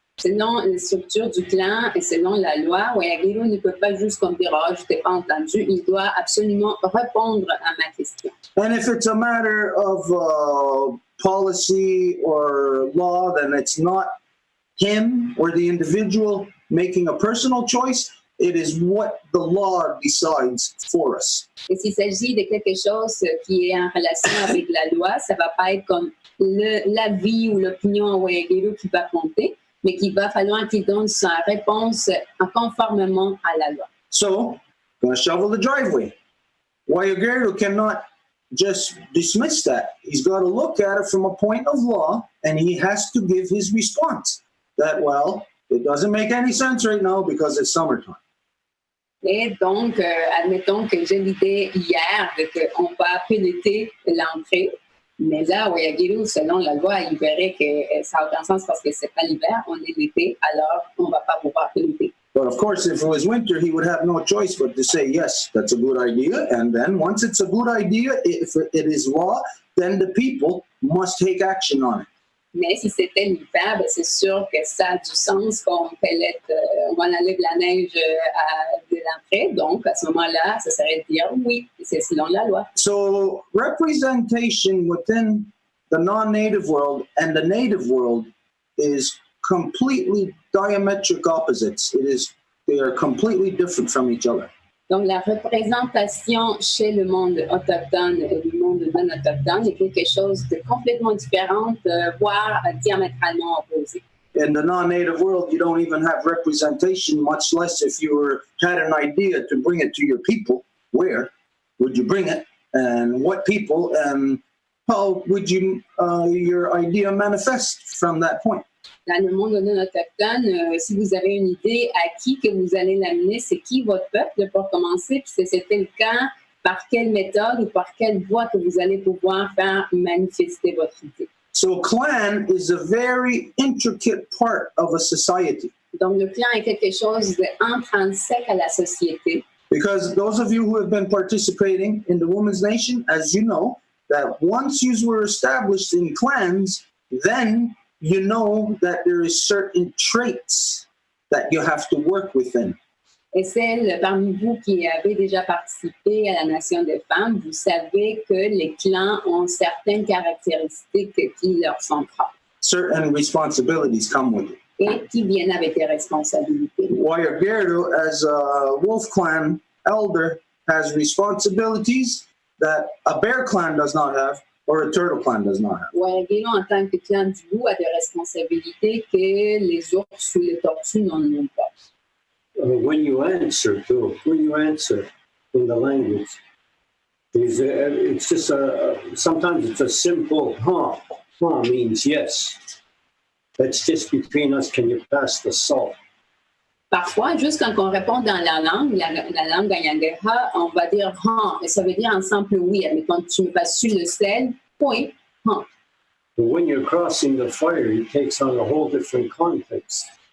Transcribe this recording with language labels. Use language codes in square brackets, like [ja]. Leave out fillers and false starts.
[fr] Selon la structure du clan et selon la loi, Whayagerdo ne peut pas juste comme dire, je t'ai pas entendu, il doit absolument répondre à ma question. [en] And if it's a matter of policy or law, then it's not him or the individual making a personal choice. It is what the law decides for us. [fr] Et s'il s'agit de quelque chose qui est en relation avec la loi, ça va pas être comme l'avis ou l'opinion à Whayagerdo qui va compter, mais qu'il va falloir qu'il donne sa réponse conformément à la loi. [en] So, I'm going to shovel the driveway. Whayagerdo cannot just dismiss that. He's got to look at it from a point of law, and he has to give his response. That, well, it doesn't make any sense right now because it's summertime. [fr] Et donc, admettons que j'ai l'idée hier de qu'on va pelleter l'entrée, mais là, Whayagerdo, selon la loi, il verrait que ça n'a aucun sens parce que c'est pas l'hiver, on est l'été, alors on va pas pouvoir pelleter. [en] But of course, if it was winter, he would have no choice but to say, yes, that's a good idea. And then once it's a good idea, if it is law, then the people must take action on it. [fr] Mais si c'était l'hiver, c'est sûr que ça a du sens qu'on pellette, on enlève la neige de l'entrée. Donc, à ce moment-là, ça serait de dire oui, c'est selon la loi. [en] So, representation within the non-native world and the native world is completely diametric opposites. They are completely different from each other. [fr] Donc, la représentation chez le monde autochtone et le monde non autochtone est quelque chose de complètement différent, voire diamétralement opposé. [en] In the non-native world, you don't even have representation, much less if you had an idea to bring it to your people. Where would you bring it? And what people? And how would your idea manifest from that point? [fr] Dans le monde non autochtone, si vous avez une idée à qui que vous allez l'amener, c'est qui votre peuple pour commencer, puis si c'était le cas, par quelle méthode ou par quelle voie que vous allez pouvoir faire manifester votre idée. [en] So clan is a very intricate part of a society. [fr] Donc, le clan est quelque chose d'intrinsèque à la société. [en] Because those of you who have been participating in the Women's Nation, as you know, that once you were established in clans, then you know that there is certain traits that you have to work within. [fr] Et celles parmi vous qui avez déjà participé à la Nation des femmes, vous savez que les clans ont certaines caractéristiques qui leur sont propres. [en] Certain responsibilities come with it. [fr] Et qui viennent avec des responsabilités. [en] Whayagerdo, as a Wolf Clan elder, has responsibilities that a Bear Clan does not have or a Turtle Clan does not have. [fr] Whayagerdo, en tant que clan du loup, a des responsabilités que les ours ou les tortues n'en ont pas. [en] When you answer in the language, it's just sometimes it's a simple huh. Huh means yes. That's just between us. Can you pass the salt? [fr] Parfois, juste quand on répond dans la langue Wayagera, on va dire huh, et ça veut dire en simple oui. Mais quand tu me passes le sel, oui, huh. [en] But when you're crossing the fire, it takes on a whole different context.